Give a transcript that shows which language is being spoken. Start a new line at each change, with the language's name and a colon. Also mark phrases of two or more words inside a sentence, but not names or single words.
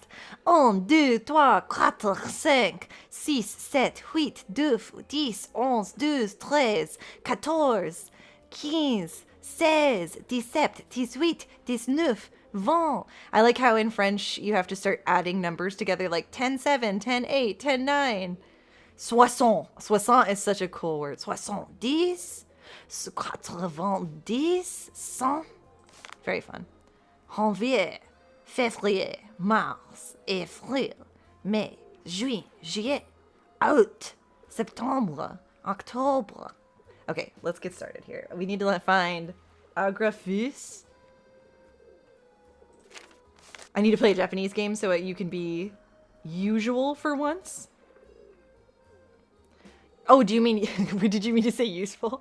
English: 1, 2, 3, 4, 5, 6, 7, 8, 9, 10, 11, 12, 13, 14, 15, 16, 17, 18, 19, 20. I like how in French you have to start adding numbers together like 10, 7, 10, 8, 10, 9. Soixante. Soixante is such a cool word. 70, 90, 100. Very fun.
French: Janvier, février, mars, avril, mai, juin, juillet, août, septembre, octobre.
English: Okay, let's get started here. We need to find Agraphus. I need to play a Japanese game so that you can be usual for once. Oh, do you mean, did you mean to say useful?